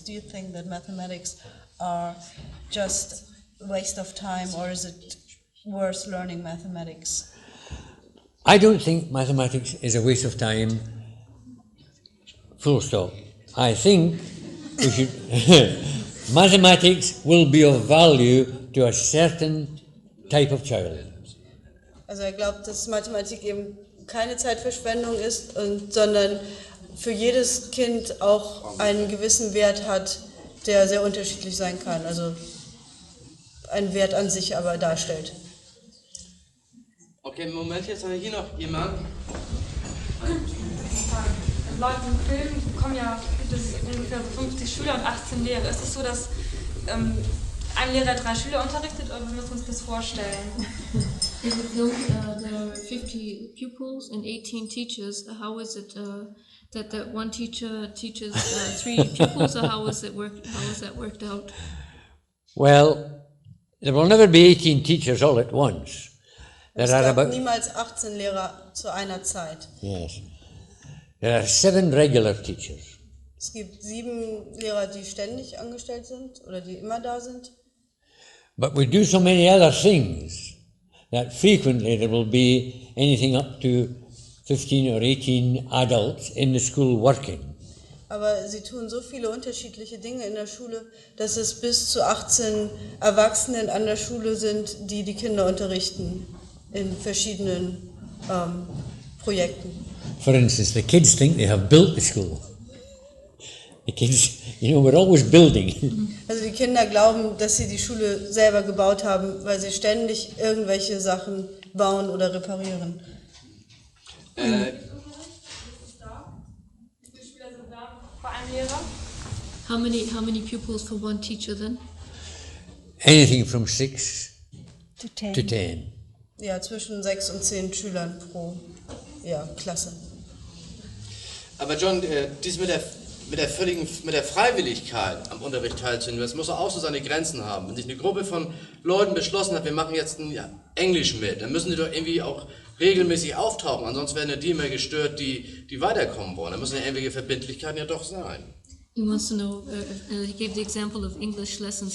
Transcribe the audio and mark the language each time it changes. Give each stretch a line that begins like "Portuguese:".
English: Do you think that mathematics are just a waste of time, or is it worth learning mathematics? I don't think mathematics is a waste of time, full stop. I think we should mathematics will be of value to a certain type of child.
German: Also er glaubt, dass Mathematik eben keine Zeitverschwendung ist, sondern für jedes Kind auch einen gewissen Wert hat, der sehr unterschiedlich sein kann. Also einen Wert an sich aber darstellt. Okay, Moment, jetzt haben wir hier noch jemanden. Laut dem Film gibt es ungefähr 50 Schüler und 18 Lehrer. Ist es so, dass ein Lehrer 3 Schüler unterrichtet, oder wie müssen wir uns das vorstellen?
English: In the film, there are 50 pupils and 18 teachers. How is it that one teacher teaches 3 pupils, or how is that worked out? Well, there will never be 18 teachers all at once.
German: Es gab niemals 18 Lehrer zu einer Zeit.
English: Yes. There are 7 regular teachers.
German: Es gibt 7 Lehrer, die ständig angestellt sind oder die immer da sind.
English: But we do so many other things that frequently there will be anything up to 15 or 18 adults in the school working.
German: Aber sie tun so viele unterschiedliche Dinge in der Schule, dass es bis zu 18 Erwachsenen an der Schule sind, die die Kinder unterrichten in verschiedenen Projekten.
English: For instance, the kids think they have built the school. The kids, we're always building.
German: Also die Kinder glauben, dass sie die Schule selber gebaut haben, weil sie ständig irgendwelche Sachen bauen oder reparieren. Wie viele Schüler sind da für einen Lehrer?
English: How many pupils for one teacher then? Anything from 6 to 10. to 10.
German: Ja, zwischen 6 und 10 Schülern pro Klasse. Aber John, dies mit der Freiwilligkeit am Unterricht teilzunehmen, das muss auch so seine Grenzen haben. Wenn sich eine Gruppe von Leuten beschlossen hat, wir machen jetzt Englisch mit, dann müssen die doch irgendwie auch regelmäßig auftauchen, ansonsten werden ja die immer gestört, die weiterkommen wollen. Da müssen ja irgendwelche Verbindlichkeiten ja doch sein.
English: He wants to know, he gave the example of English lessons.